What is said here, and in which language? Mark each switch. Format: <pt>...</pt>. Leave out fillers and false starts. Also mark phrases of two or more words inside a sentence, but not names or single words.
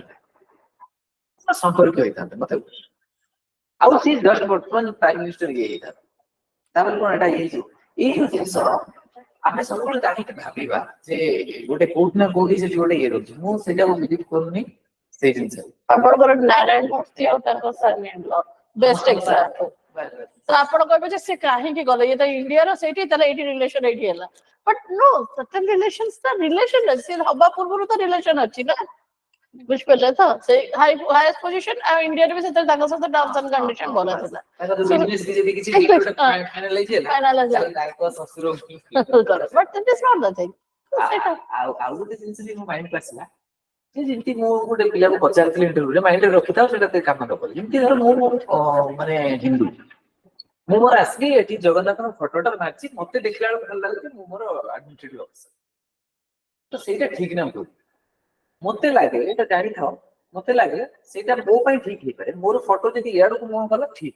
<or>ହେଇଥାନ୍ତେ ମତେ ଆଉ ସେ ଜଷ୍ଟ ବର୍ତ୍ତମାନ</or> <en>prime minister</en> <or>ଇଏ ହେଇଥାନ୍ତେ ତାପରେ କଣ ଏଇଟା ହେଇଯିବ ଏଇ ଯୋଉ ଜିନିଷ ଆମେ ସବୁବେଳେ କାହିଁକି ଭାବିବା ଯେ ଗୋଟେ କୋଉଠି ନା କୋଉଠି ସେଠି ଗୋଟେ ଇଏ ରହୁଛି ମୁଁ ସେଇଟାକୁ ବିଲିଭ କରୁନି ସେଇ ଜିନିଷ ଆପଣଙ୍କର ନାରାୟଣ ମୂର୍ତ୍ତି ଆଉ ତାଙ୍କ ସାନିଆଙ୍କର</or> <en>best example</en> <or>ତ ଆପଣ କହିବେ ଯେ ସେ କାହିଁକି ଗଲେ ଇଏ ତ ଇଣ୍ଡିଆର ସେଇଠି ତାହେଲେ ଏଇଠି ରିଲେସନ ଏଇଠି ହେଲା</or> <en>but no certain relations</en> <or>ତ ରିଲେସନ ସେ ହବା ପୂର୍ବରୁ ତ ରିଲେସନ ଅଛି ନା ବୁଝିପାରିଲେ ତ ସେ</or> <en>highest position</en> <or>ଆଉ ଇଣ୍ଡିଆରେ ବି ସେଥିରେ ତାଙ୍କ ସହିତ</or> <en>terms and condition</en> <or>ଭଲ ଥିଲା</or> <en>but that is not the thing</en> <or>ଆଉ ଗୋଟେ ଜିନିଷ ବି ମୋ ମାଇଣ୍ଡକୁ ଆସିଲା ଯେମିତି ମୁଁ ଗୋଟେ ପିଲାକୁ ପଚାରିଥିଲି ଇଣ୍ଟରଭ୍ୟୁରେ ମାଇଣ୍ଡରେ ରଖିଥାଉ ସେଟା କାମ ନ କରେ ଯେମିତି ଧର ମୁଁ ମାନେ ହିନ୍ଦୁ ମୁଁ ମୋର ଆସିଲି ଏଠି ଜଗନ୍ନାଥଙ୍କ ଫଟୋଟା ମାରିଛି ମତେ ଦେଖିଲା ବେଳକୁ ଭଲ ଲାଗୁଛି ମୁଁ ମୋର</or> <en>administrative officer</en> <or>ତ ସେଇଟା ଠିକ ନା ଭୁଲ ମତେ ଲାଗେ ଏଇଟା ଜାଣିଥାଅ ମତେ ଲାଗେ ସେଇଟା ମୋ ପାଇଁ ଠିକ ହେଇପାରେ ମୋର ଫଟୋ ଯଦି ଇଆଡକୁ ମୁହଁ କଲା ଠିକ</or>